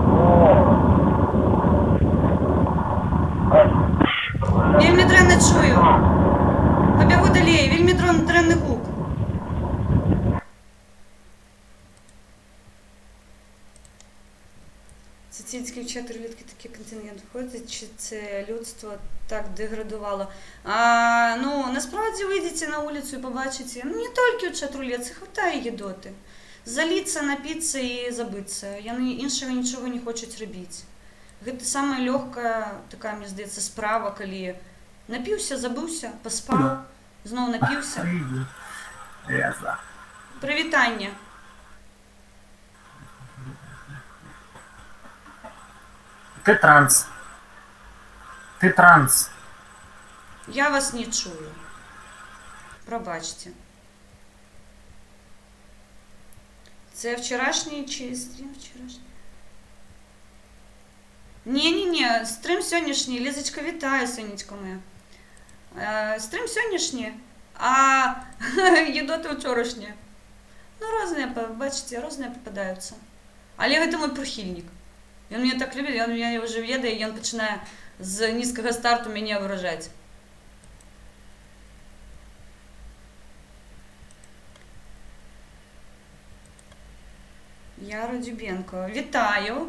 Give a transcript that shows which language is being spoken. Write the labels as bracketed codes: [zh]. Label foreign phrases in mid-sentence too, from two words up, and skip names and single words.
[be] Вельмі дрэнна чую. Пабягу далей, вельмі дрэнны гук. [uk] Цицільські чотирилітки такий контингент виходить, чи це людство так деградувало? Насправді вийдете на вулицю і побачите, не тільки у чатрулетці, хватає їдоти. [be] Заліцца, напіцца і забыцца. Яны іншага нічога не хочуць рабіць. Гэта самая лёгкая, такая, мне здаецца, справа, калі напіўся, забыўся, паспаў, зноў напіўся. Прывітанне. [ru] Ты транс. Ты транс. [uk] Я вас не чую. Пробачте. Це вчорашній чи стрім вчорашній? Ні, стрім сьогоднішній. Лізочка, вітаю, сонечко моя. Стрім сьогоднішній, а їдоти вчорашні. Різні, бачите, різні попадаються. [be] Але гэта мой прихильник. [uk] Він мене так любить, він мене вже ведає, і він починає з низького старту мене вражати. Яра Дюбенко. Вітаю!